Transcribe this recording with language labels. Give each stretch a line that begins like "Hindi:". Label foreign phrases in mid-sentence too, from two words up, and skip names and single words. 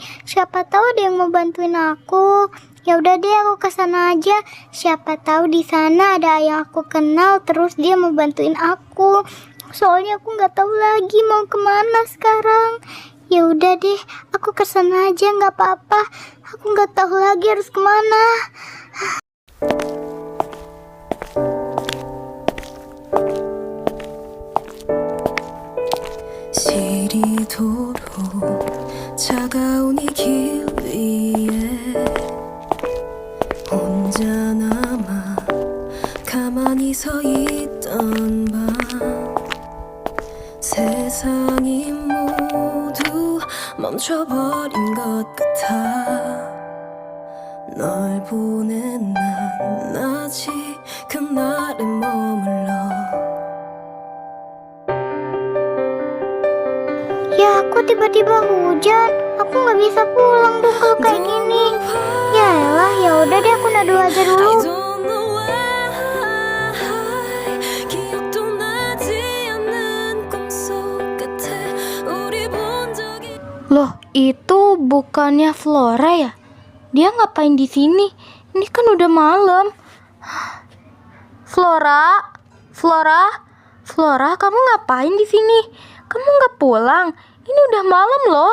Indonesian: Siapa tahu ada yang mau bantuin aku. Ya udah deh, aku ke sana aja. Siapa tahu di sana ada yang aku kenal, terus dia mau bantuin aku. Soalnya aku nggak tahu lagi mau kemana sekarang. Ya udah deh, aku ke sana aja, nggak apa-apa. Aku nggak tahu lagi harus kemana.
Korean: 시리도록 차가운 이 길 위에 혼자 남아 가만히 서 있던 밤 세상이 모두 멈춰버린 것 같아 널 보낸 난 아직 그날에 머물러
Indonesian: Ya, aku tiba-tiba hujan. Aku nggak bisa pulang dong kalau kayak gini. Ya elah, ya udah deh, aku nado aja dulu.
English: I don't know why
Korean: 기억도 나지 않는 꿈속 같아 우리 본 적이
Indonesian: Loh, itu bukannya Flora ya? Dia ngapain di sini? Ini kan udah malam. Flora, kamu ngapain di sini? Kamu nggak pulang? Ini udah malam loh.